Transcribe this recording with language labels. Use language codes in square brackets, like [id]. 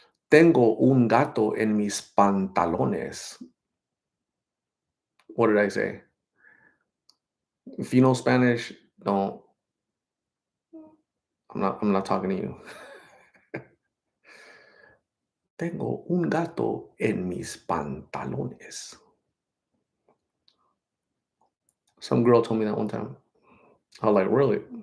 [es] Tengo un gato en mis pantalones. [en] What did I say? If you know Spanish, don't. I'm not talking to you. [es] Tengo un gato en mis pantalones. [en] Some girl told me that one time. I was like, really?